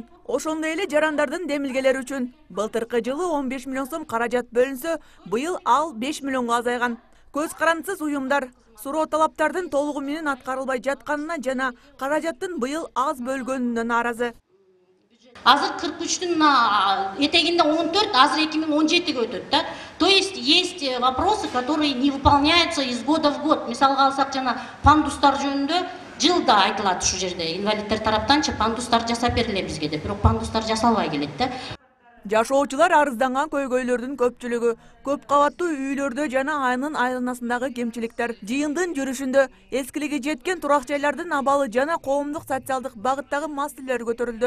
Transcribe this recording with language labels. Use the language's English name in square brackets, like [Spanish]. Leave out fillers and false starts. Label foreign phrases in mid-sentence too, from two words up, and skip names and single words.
[Kyrgyz] Ошондой эле жарандардын демилгелери үчүн былтыркы жылы 15 миллион сом каражат бөлүнсө, быйыл ал 5 миллионго азайган. Көз карандысыз уюмдар суроо талаптардын толугу менен аткарылбай жатканына жана каражаттын быйыл аз бөлгөнүнө нааразы. Азыр 43-тün этегинде 14, азыр 2017-ге өтөт да. [Russian] То есть вопросы, которые не выполняются из года в год. [Kyrgyz] Мисалга алсак жана пандустар жөнүндө жылда айтылат ушу жерде. Инвалиддер тараптанчы пандустар жасап берилет бизге деп, бирок пандустар жасалбай келет да. Жашоочулар арызданган көйгөйлөрдүн көпчүлүгү көп кабаттуу үйлөрдө жана анын айланасындагы кемчиликтер. Жыйындын жүрүшүндө эскилиги жеткен турак жайлардын абалы жана коомдук социалдык багыттагы маселелер көтөрүлдү.